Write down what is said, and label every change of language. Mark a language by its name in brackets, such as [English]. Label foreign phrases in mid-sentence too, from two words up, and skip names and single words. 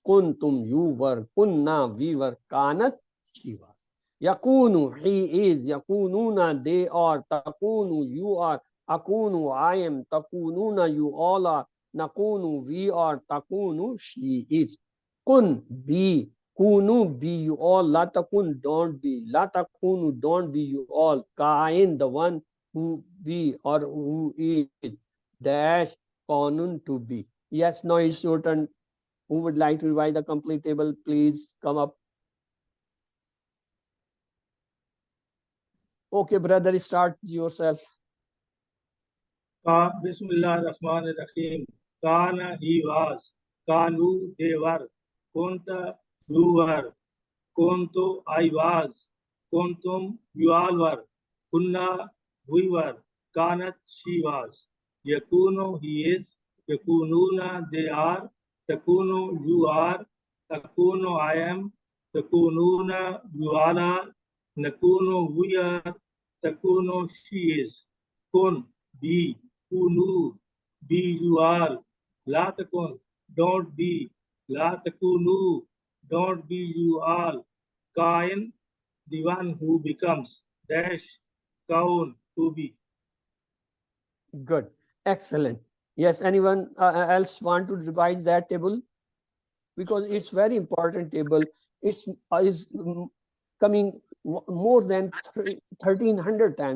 [English] Kuntum, you were. Kunna, we were. Kanat, she was. Yakunu, he is. Yakununa, they are. Takunu, you are. Akunu, I am. Takununa, you all are. Nakunu, we are. Takunu, she is. Kun, be. Kunu, be you all. [Arabic] لا تكن, [English] don't be. [Arabic] لا تكونوا, [English] don't be you all. Kain, the one who be or who is. Dash, kanun, to be. Yes, now it's your turn. Who would like to revise the complete table? Please come up. Okay, brother, start yourself. [Arabic] بسم الله الرحمن الرحيم. [English] Kana, he was. Kanu, they were. Kunta, you were. Kuntu, I was. Kuntum, you all were. Kunna, we were. Kanat, she was. Yakunu, he is. Yakununa, they are. Takunu, you are. Akunu, I am. Takununa, you all are. Nakunu, we are. Takunu, she is. Kun, be. Kunu, be you are. [Arabic] لا تكن, [English] don't be. [Arabic] لا تكونوا, [English] don't be you all. Kain, the one who becomes. Dash, kaun, to be. Good. Excellent. Yes, anyone else want to revise that table? Because it's very important table. It's is coming more than 1300 times.